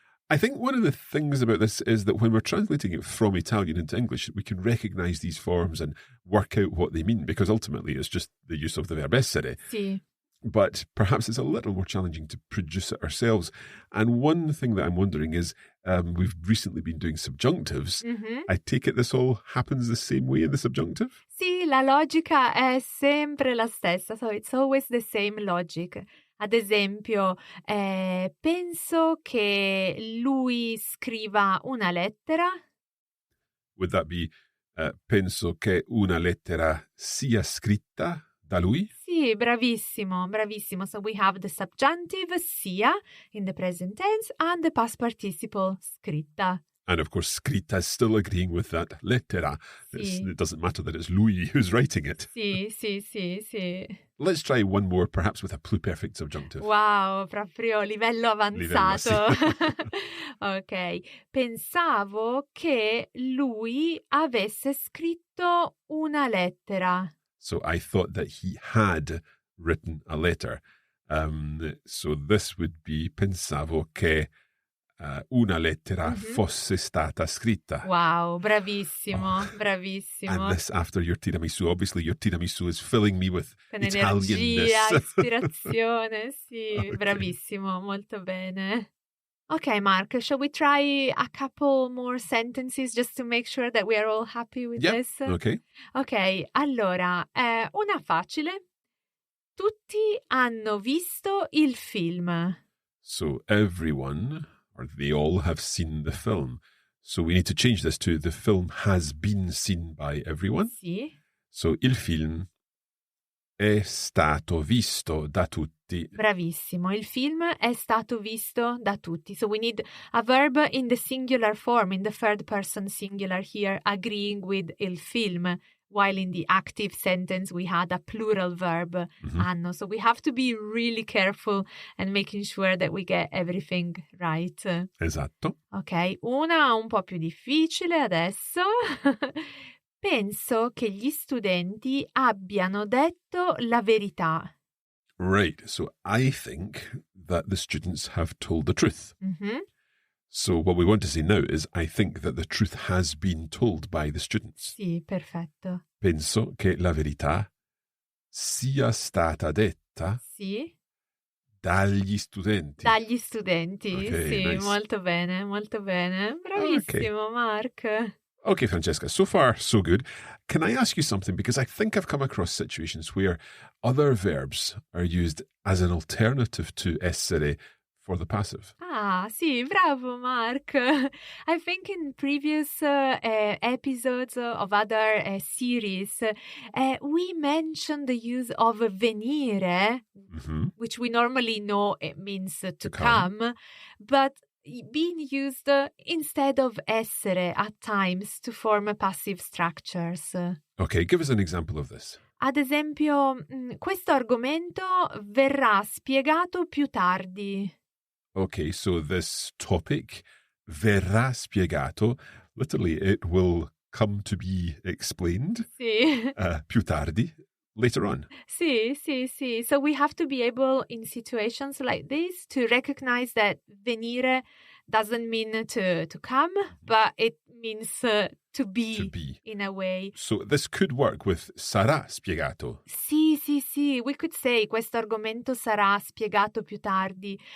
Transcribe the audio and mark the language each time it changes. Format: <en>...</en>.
<en>I think one of the things about this is that when we're translating it from Italian into English, we can recognize these forms and work out what they mean, because ultimately it's just the use of the verb essere.</en> <it>Sì.</it> <en>But perhaps it's a little more challenging to produce it ourselves. And one thing that I'm wondering is, we've recently been doing subjunctives. Mm-hmm. I take it this all happens the same way in the subjunctive?</en> <it>Sì, la logica è sempre la stessa,</it> <en>so it's always the same logic.</en> <it>Ad esempio, penso che lui scriva una lettera.</it> <en>Would that be,</en> <it>penso che una lettera sia scritta da lui? Sì, bravissimo, bravissimo.</it> <en>So we have the subjunctive sia in the present tense and the past participle scritta. And of course, scritta is still agreeing with that lettera.</en> <it>Sì.</it> <en>It doesn't matter that it's lui who's writing it.</en> <it>Sì.</it> <en>Let's try one more, perhaps with a pluperfect subjunctive.</en> <it>Wow, proprio livello avanzato. Ok, pensavo che lui avesse scritto una lettera.</it> <en>So I thought that he had written a letter. So this would be</en> <it>pensavo che una lettera fosse stata scritta. Wow, bravissimo, bravissimo.</it> <en>And this after your tiramisu. Obviously, your tiramisu is filling me with</en> <it>Con</it> <en>Italianness.</en> <it>energia, ispirazione, sì,</it> <en>Okay.</en> <it>bravissimo, molto bene.</it> <en>Okay, Mark, shall we try a couple more sentences just to make sure that we are all happy with this? Okay.</en> <it>Ok, allora, una facile. Tutti hanno visto il film.</it> <en>So everyone, or they all, have seen the film. So we need to change this to the film has been seen by everyone.</en> <it>Sì. So il film è stato visto da tutti. Bravissimo, il film è stato visto da tutti.</it> <en>So we need a verb in the singular form, in the third person singular here, agreeing with il film, while in the active sentence we had a plural verb, hanno. So we have to be really careful and making sure that we get everything right.</en> <it>Esatto. Ok, una un po' più difficile adesso. Penso che gli studenti abbiano detto la verità.</it> <en>Right. So I think that the students have told the truth. Mm-hmm. So what we want to say now is I think that the truth has been told by the students.</en> <it>Sì, perfetto. Penso che la verità sia stata detta Sì, dagli studenti. dagli studenti.</it> <en>Okay,</en> <it>sì,</it> <en>nice.</en> <it>molto bene, molto bene. Bravissimo, Mark.</it> <en>Okay, Francesca, so far, so good. Can I ask you something? Because I think I've come across situations where other verbs are used as an alternative to essere for the passive.</en> <it>Ah, sì, bravo, Mark.</it> <en>I think in previous episodes of other series, we mentioned the use of venire, which we normally know it means to come, but being used instead of essere at times to form passive structures. Okay, give us an example of this.</en> <it>Ad esempio, questo argomento verrà spiegato più tardi.</it> <en>Okay, so this topic,</en> <it>verrà spiegato,</it> <en>literally it will come to be explained</en> <it>Sì. più tardi,</it> <en>later on.</en> <it>Sì.</it> <en>So we have to be able in situations like this to recognize that venire doesn't mean to come, but it means to be in a way. So this could work with</en> <it>sarà spiegato. Sì.</it> <en>We could say</en> <it>questo argomento sarà spiegato più tardi.</it>